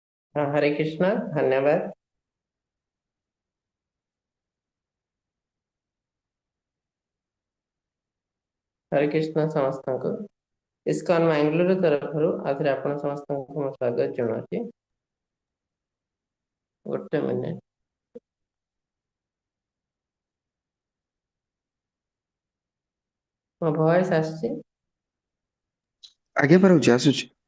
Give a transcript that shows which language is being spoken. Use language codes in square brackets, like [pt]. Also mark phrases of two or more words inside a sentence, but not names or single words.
[hi] हाँ, हरे कृष्ण। धन्यवाद। हरे कृष्ण ସମସ୍ତଙ୍କୁ। [or] ଇସ୍କନ ମାଙ୍ଗଲୋର ତରଫରୁ ଆଉଥରେ ଆପଣ ସମସ୍ତଙ୍କୁ ମୁଁ ସ୍ୱାଗତ ଜଣାଉଛି। ଗୋଟେ ମିନିଟ। ମୋ ଭଏସ ଆସିଛି? [hi] आगे पर [or] आସୁଛି।